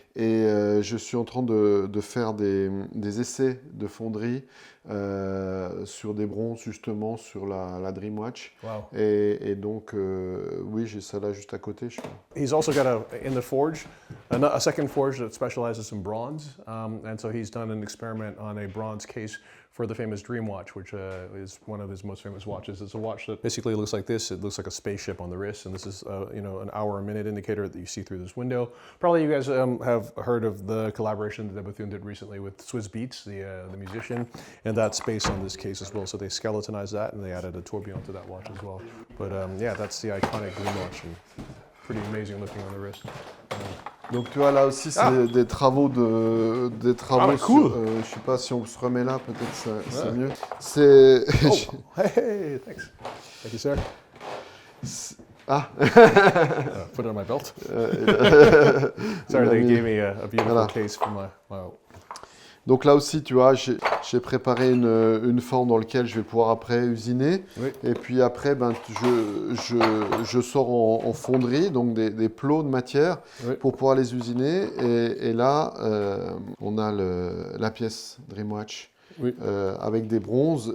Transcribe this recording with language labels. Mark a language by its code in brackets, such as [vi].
[fr] Et je suis en train de faire des essais de fonderie sur des bronzes, justement, sur la Dreamwatch. Wow. Et donc, oui, j'ai ça là juste à côté. [en] He's also got in the forge, a second forge that specializes in bronze. And so he's done an experiment on a bronze case for the famous Dreamwatch, which is one of his most famous watches. It's a watch that basically looks like this. It looks like a spaceship on the wrist, and this is an hour a minute indicator that you see through this window. Probably you guys have heard of the collaboration that Bethune did recently with Swizz Beatz, the musician, and that's based on this case as well. So they skeletonized that and they added a tourbillon to that watch as well. But yeah, that's the iconic Dreamwatch, and pretty amazing looking on the wrist. [fr] Donc tu vois là aussi c'est des travaux [en] cool. [fr] Je sais pas si on se remet là, peut-être c'est mieux. C'est [en] hey, thanks. Thank you, sir. Put it on my belt. Sorry, they gave me a beautiful case for my. [fr] Donc là aussi, tu vois, j'ai préparé une forme dans laquelle je vais pouvoir après usiner. Oui. Et puis après, je sors en fonderie, donc des plots de matière pour pouvoir les usiner. Et là, on a la pièce Dreamwatch avec des bronzes.